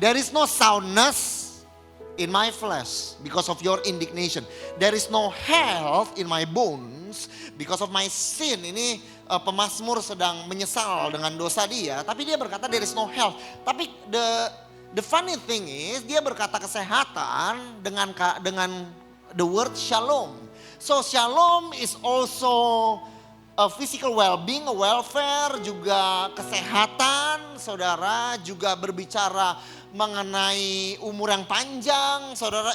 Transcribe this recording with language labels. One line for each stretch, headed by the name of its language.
English: There is no soundness in my flesh because of your indignation. There is no health in my bones because of my sin.
Indonesian: Ini pemazmur sedang menyesal dengan dosa dia. Tapi dia berkata
English: there is no health.
Indonesian: Tapi
English: the funny thing is
Indonesian: dia berkata kesehatan dengan
English: the word
Indonesian: shalom.
English: So shalom is also a physical well-being, a welfare,
Indonesian: juga kesehatan, saudara, juga berbicara mengenai umur yang panjang, saudara.